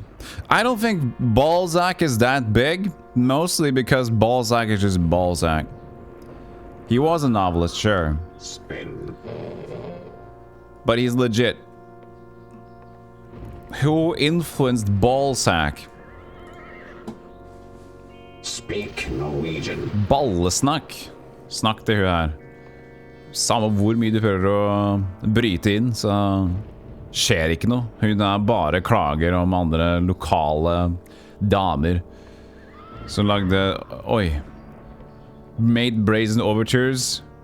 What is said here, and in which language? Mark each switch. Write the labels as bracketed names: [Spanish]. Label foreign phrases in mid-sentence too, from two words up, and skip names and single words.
[English] I don't think Balzac is that big, mostly because Balzac is just Balzac. He was a novelist, sure. Spin. But he's legit. Who influenced Balzac? Speak Norwegian. [Norwegian] Ballesnakk. Snakk til hun her. Samme hvor mye du prøver å bryte inn, så skjer ikke noe. Hun er bare klager om andre lokale damer som lagde... [English] Oi. Made brazen overtures.